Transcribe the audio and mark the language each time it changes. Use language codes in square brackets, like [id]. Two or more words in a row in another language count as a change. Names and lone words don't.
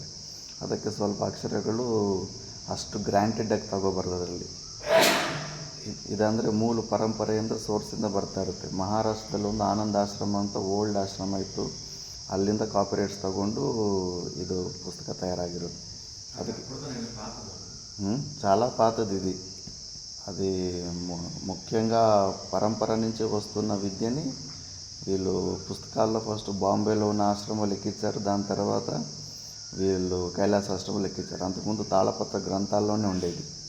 [kn] ಅದಕ್ಕೆ ಸ್ವಲ್ಪ ಅಕ್ಷರಗಳು ಅಷ್ಟು ಗ್ರ್ಯಾಂಟೆಡಾಗಿ ತಗೋಬಾರ್ದು ಅದರಲ್ಲಿ. ಇದಂದರೆ ಮೂಲ ಪರಂಪರೆಯಿಂದ ಸೋರ್ಸಿಂದ ಬರ್ತಾ ಇರುತ್ತೆ. ಮಹಾರಾಷ್ಟ್ರದಲ್ಲಿ ಒಂದು ಆನಂದಾಶ್ರಮ ಅಂತ ಓಲ್ಡ್ ಆಶ್ರಮ ಇತ್ತು, ಅಲ್ಲಿಂದ ಕಾಪಿರೈಟ್ಸ್ ತಗೊಂಡು ಇದು ಪುಸ್ತಕ ತಯಾರಾಗಿರೋದು. [te] ಅದಕ್ಕೆ చాలా పాతది ఇది. అది ముఖ్యంగా పరంపర నుంచి వస్తున్న విద్యని వీళ్ళు పుస్తకాల్లో ఫస్ట్ బాంబేలో ఉన్న ఆశ్రమాలు ఎక్కించారు. దాని తర్వాత వీళ్ళు కైలాస ఆశ్రమాలు ఎక్కించారు. అంతకుముందు తాళపత్ర గ్రంథాల్లోనే ఉండేది.